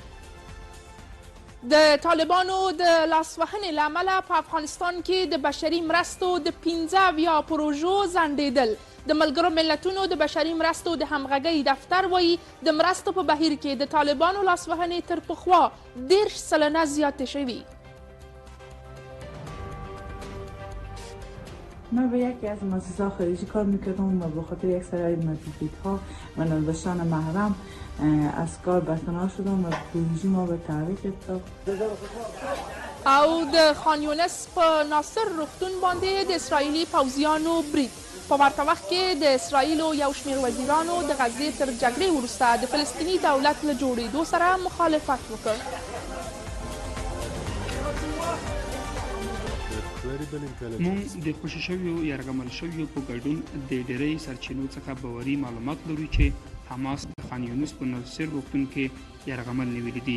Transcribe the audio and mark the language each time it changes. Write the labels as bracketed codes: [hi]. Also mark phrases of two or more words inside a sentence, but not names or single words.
[ps] د طالبانو د لاسوهنې له امله په افغانستان کې د بشري مرستو د 15 پروژو ځنډېدل. د ملګرو ملتونو د بشري مرستو د همغږۍ دفتر وایي د مرستو په بهیر کې د طالبانو لاسوهنې تر پخوا 10% زیاتې شوي. [fa] من به یکی از مؤسسات خارجی کار میکردم و به خاطر یک سری محدودیت‌ها و نداشتن محرم از کار برکنار شدم و پروژه ما به تعریف افتاد. [ps] او د خان یونس په ناصر روغتون باندې د اسرائیلي پوځیانو برید په ورته وخت کې د اسرائیلو یو شمېر وزیرانو د غزې تر جګړې وروسته د فلسطیني دولت له جوړېدو سره مخالفت وکړ. مونږ د خوشي شویو یرغمل شویو په ګډون د ډېرۍ سرچینو څخه باوري معلومات لرو چې حماس د خان یونس په ناصر روغتون کې یرغمل نیولي دي.